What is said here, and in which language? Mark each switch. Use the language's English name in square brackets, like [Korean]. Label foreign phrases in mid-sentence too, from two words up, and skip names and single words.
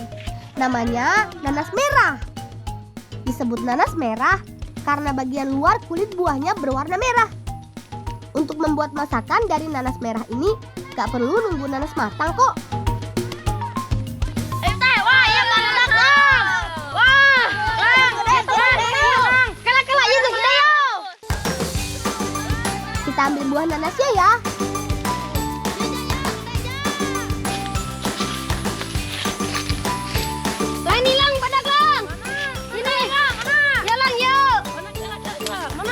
[Indonesian] Namanya nanas merah. Disebut nanas merah karena bagian luar kulit buahnya berwarna merah. Untuk membuat masakan dari nanas merah ini gak perlu nunggu nanas matang kok. Ayo teh, wah iya masak lang. Wah, lang, lang. [Sundanese] Kala-kala ieu geus gede yo. [Indonesian] Kita ambil buah nanasnya ya. [Sundanese] Lain hilang pada lang. Sini. [Indonesian] Ya lang yuk. Mana?